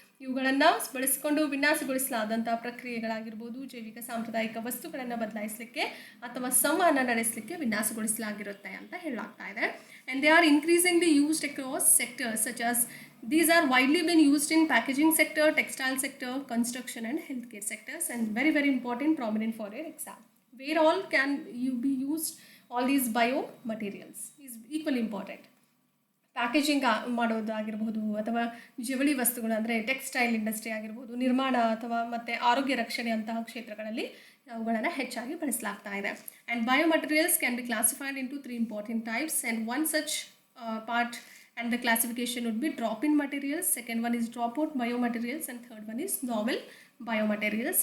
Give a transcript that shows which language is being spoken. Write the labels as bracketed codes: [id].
[kn] ಇವುಗಳನ್ನು ಬಳಸಿಕೊಂಡು ವಿನ್ಯಾಸಗೊಳಿಸಲಾದಂತಹ ಪ್ರಕ್ರಿಯೆಗಳಾಗಿರ್ಬೋದು. ಜೈವಿಕ ಸಾಂಪ್ರದಾಯಿಕ ವಸ್ತುಗಳನ್ನು ಬದಲಾಯಿಸಲಿಕ್ಕೆ ಅಥವಾ ಸಂವಹನ ನಡೆಸಲಿಕ್ಕೆ ವಿನ್ಯಾಸಗೊಳಿಸಲಾಗಿರುತ್ತೆ ಅಂತ ಹೇಳಲಾಗ್ತಾ ಇದೆ. [en] And they are increasingly used across sectors such as these are widely been used in packaging sector, textile sector, construction and healthcare sectors, and very very important, prominent for your exam. Where all can you be used all these biomaterials is equally important. [kn] Packaging ಮಾಡೋದಾಗಿರ್ಬೋದು ಅಥವಾ ಜವಳಿ ವಸ್ತುಗಳು ಅಂದರೆ textile industry ಆಗಿರ್ಬೋದು, ನಿರ್ಮಾಣ ಅಥವಾ ಮತ್ತು ಆರೋಗ್ಯ ರಕ್ಷಣೆ ಅಂತಹ ಕ್ಷೇತ್ರಗಳಲ್ಲಿ ಅವುಗಳನ್ನು ಹೆಚ್ಚಾಗಿ ಬಳಸಲಾಗ್ತಾ ಇದೆ. [en] And biomaterials can be classified into 3 important types, and one such part and the classification would be drop-in materials, second one is drop-out biomaterials, and third one is novel biomaterials.